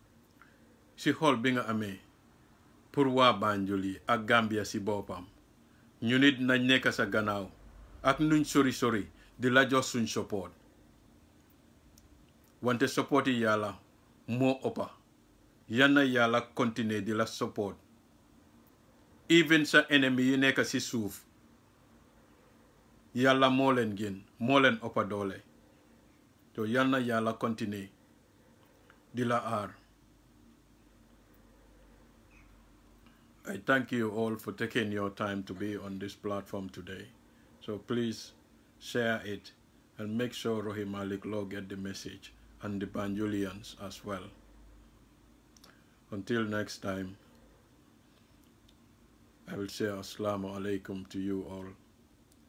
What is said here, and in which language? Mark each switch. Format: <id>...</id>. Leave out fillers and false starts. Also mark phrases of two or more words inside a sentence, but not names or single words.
<wo>si xol bi nga amee pour waa Banjul yi ak Gambia si boppam ñu nit nañ nekk sa gannaaw ak nuñ sori di la jox suñ support wante support yi yàlla moo ëppa yal na yàlla continuer di la</wo> <en>support even</en> <wo>sa ennemi yi nekk ci suuf yàlla moo leen gën moo leen ëppa doole to yal na yàlla continuer di la aar.</wo> <en>I thank you all for taking your time to be on this platform today. So please share it and make sure Rohey Malick Lowe get the message and the Banjulians as well. Until next time, I will say</en> <ar>السلام عليكم</ar> <en>to you all.</en>